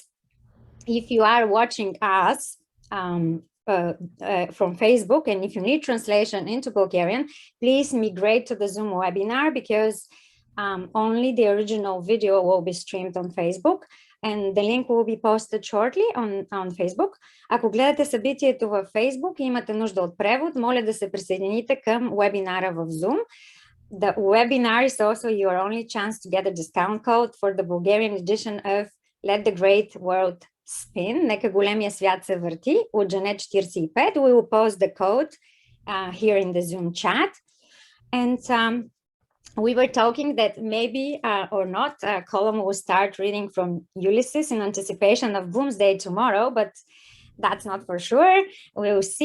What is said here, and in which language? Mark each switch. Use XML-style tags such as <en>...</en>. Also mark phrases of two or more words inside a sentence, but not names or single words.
<en>If you are watching us from Facebook, and if you need translation into Bulgarian, please migrate to the Zoom webinar because only the original video will be streamed on Facebook. And the link will be posted shortly on Facebook.</en> <bg>Ако гледате събитието във Facebook и имате нужда от превод, моля да се присъедините към вебинара в Zoom.</bg> <en>The webinar is also your only chance to get a discount code for the Bulgarian edition of Let the Great World Spin.</en> <bg>Нека големия свят се върти от Жене 45.</bg> <en>We will post the code here in the Zoom chat. And we were talking that maybe or not, Colum will start reading from Ulysses in anticipation of Bloomsday tomorrow, but that's not for sure. We'll see.</en>